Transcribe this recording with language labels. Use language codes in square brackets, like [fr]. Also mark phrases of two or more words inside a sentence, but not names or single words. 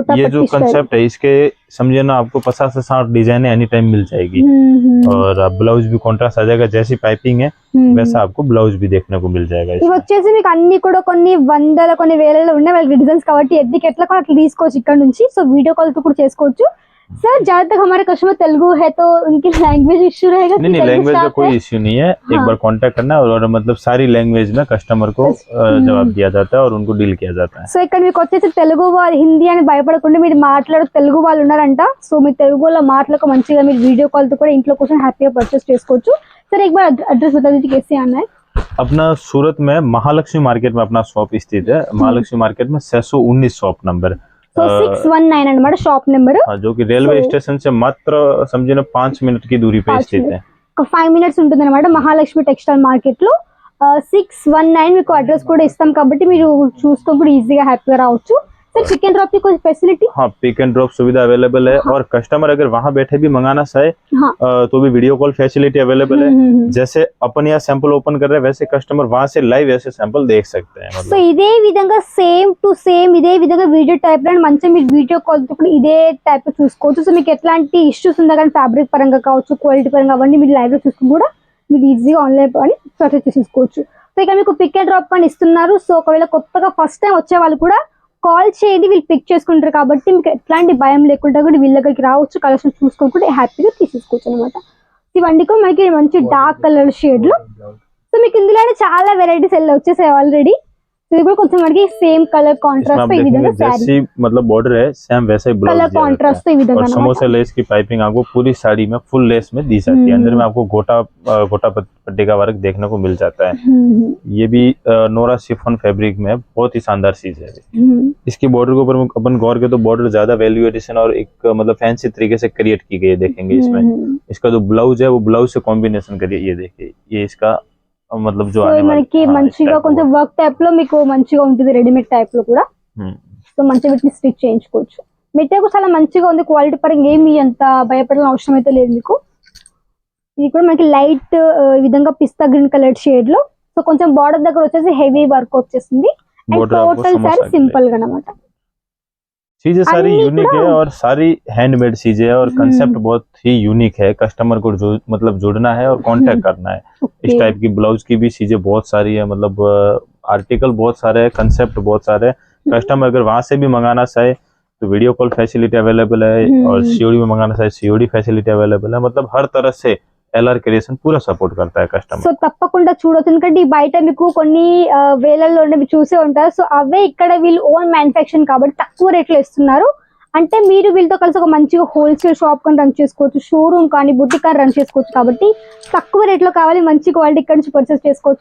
[hi] ये जो कंसेप्ट है इसके समझिए ना, आपको 50 से 60 डिजाइन [en] any time [hi] मिल जाएगी. और ब्लाउज भी कॉन्ट्रास्ट आ जाएगा, जैसी पाइपिंग है वैसा आपको ब्लाउज भी देखने को मिल जाएगा. [te] ఇవి వచ్చేసి మీకు అన్ని కూడా కొన్ని వందల కొన్ని వేలలో ఉన్న వాళ్ళకి డిజైన్స్ కాబట్టి ఎద్దికి ఎట్లా కూడా అట్లా తీసుకోవచ్చు ఇక్కడ నుంచి. [en] so video call [te] తో కూడా చేసుకోవచ్చు. [hi] सर जहाँ तक हमारे कस्टमर तेलुगु है तो उनकी [en] language issue [hi] रहेगा? नहीं, लैंग्वेज का कोई इश्यू नहीं है. एक बार कांटेक्ट करना है और मतलब सारी लैंग्वेज में कस्टमर को जवाब दिया जाता है और उनको डील किया जाता है. [te] సో ఇక్కడ మీకు వచ్చేసి తెలుగు వాళ్ళు హిందీ అని భయపడకుండా మీరు మాట్లాడే తెలుగు వాళ్ళు ఉన్నారంట. సో మీ తెలుగులో మాటలకు మంచిగా మీరు [en] video call [te] తో కూడా ఇంట్లో కూర్చొని హ్యాపీగా పర్చేస్ చేసుకోవచ్చు. [hi] सर एक बार एड्रेस बता दीजिए कैसे आना है. अपना सूरत में महालक्ष्मी मार्केट में अपना शॉप स्थित है. महालक्ष्मी मार्केट में 619 [en] shop number. [te] సో 619 అన్నమాట [en] shop number. [hi] जो कि रेलवे स्टेशन से मात्र समझिए ना 5 मिनट की दूरी पे स्थित है. [te] 5 మినిట్స్ ఉంటుంది అనమాట మహాలక్ష్మి టెక్స్టైల్ మార్కెట్ లో. 619 మీకు అడ్రస్ కూడా ఇస్తాం కాబట్టి మీరు చూసుకొని కూడా ఈజీగా హ్యాపీగా రావచ్చు. [hi] सर [en] pick and drop [hi] की कोई फैसिलिटी? हाँ, [en] pick and drop [hi] सुविधा अवेलेबल है. और कस्टमर अगर वहाँ बैठे भी मंगाना चाहे तो भी [en] video call facility available [hi] है. जैसे अपन यहाँ [en] sample open [hi] कर रहे हैं वैसे कस्टमर वहाँ से लाइव ऐसे सैंपल देख सकते हैं. [te] సో ఇదే విధంగా [en] same to same [te] ఇదే విధంగా [en] video type [te] లో మంచిగా మీరు [en] video call [te] తో కూడా ఇదే టైప్ లో చూసుకోవచ్చు. సో మీకు ఎట్లాంటి ఇష్యూస్ ఉన్నా కానీ ఫ్యాబ్రిక్ పరంగా కావచ్చు, క్వాలిటీ పరంగా అవన్నీ మీరు లైవ్ లో చూసుకుని కూడా మీరు ఈజీగా ఆన్లైన్ అని పర్చేస్ చేసుకోవచ్చు. సో ఇక్కడ మీకు [en] pick and drop [te] అని ఇస్తున్నారు. సో ఒకవేళ కొత్తగా [en] first time [te] వచ్చే వాళ్ళు కూడా కాల్ చేయండి, వీళ్ళు పిక్ చేసుకుంటారు కాబట్టి మీకు ఎట్లాంటి భయం లేకుండా కూడా వీళ్ళ దగ్గరికి రావచ్చు, కలెక్షన్ చూసుకొని హ్యాపీగా తీసేసుకోవచ్చు అనమాట. ఇవన్నీ కూడా మనకి మంచి [en] dark colour shade [te] లో. సో మీకు ఇందులోనే చాలా వెరైటీస్ వచ్చేసాయి ఆల్రెడీ. ఇది కూడా కొంచెం మనకి [en] same colour contrast [te] తో ఈ విధంగా శారీ [hi] जैसी मतलब बॉर्डर है सेम वैसा ही ब्लाउज [en] colour contrast [te] తో ఈ విధంగా [hi] और समोसा लेस की पाइपिंग आपको पूरी साड़ी में [en] full lace [hi] में दी जाती है। अंदर में आपको गोटा पट्टी का वर्क देखने को मिल जाता है। ये भी नोरा [en] chiffon fabric [hi] में बहुत ही शानदार चीज है। इसकी बॉर्डर के ऊपर अपन गौर के तो बॉर्डर ज्यादा [en] value addition [hi] और एक मतलब फैंसी तरीके से क्रिएट की गई है, देखेंगे इसमें। इसका जो ब्लाउज है वो ब्लाउज से कॉम्बिनेशन करिए, ये देखिए ये इसका मतलब जो आने [te] మనకి మంచిగా కొంచెం [en] work type [te] లో మీకు మంచిగా ఉంటుంది, [en] readymade type [te] లో కూడా। సో మంచిగా వీటిని స్టిచ్ చేయించుకోవచ్చు। మెటీరియల్ చాలా మంచిగా ఉంది, క్వాలిటీ పరంగా ఏమి అంత భయపడాల్సిన అవసరం అయితే లేదు మీకు। ఇది కూడా మనకి లైట్ ఈ విధంగా [en] pista green colour shade [te] లో, సో కొంచెం బార్డర్ దగ్గర వచ్చేసి [en] heavy work [te] వచ్చేసింది। [en] and total saree simple [te] గా అన్నమాట। [hi] चीजें सारी यूनिक है और सारी हैंडमेड चीजें है और कंसेप्ट बहुत ही यूनिक है। कस्टमर को जो मतलब जुड़ना है और कांटेक्ट करना है। इस टाइप की ब्लाउज की भी चीजें बहुत सारी है, मतलब आर्टिकल बहुत सारे है, कंसेप्ट बहुत सारे है। कस्टमर अगर वहां से भी मंगाना चाहे तो [en] video call facility available [hi] है और सीओडी में मंगाना चाहे [en] COD facility available [hi] है। मतलब हर तरह से ఎల్ఆర్ క్రియేషన్ పూరా సపోర్ట్ करता है కస్టమర్। [te] సో తప్పకుండా చూడొచ్చు, ఎందుకంటే ఈ బయట మీకు కొన్ని వేలల్లో చూసే ఉంటారు। సో అవే ఇక్కడ వీళ్ళు [en] own manufacturing [te] కాబట్టి తక్కువ రేట్లో ఇస్తున్నారు। అంటే మీరు వీళ్ళతో కలిసి ఒక మంచిగా [en] wholesale shop [te] కానీ రన్ చేసుకోవచ్చు, షోరూమ్ కానీ బుటిక్ కానీ రన్ చేసుకోవచ్చు। కాబట్టి తక్కువ రేట్లో కావాలి, మంచి క్వాలిటీ ఇక్కడ నుంచి పర్చేస్ చేసుకోవచ్చు।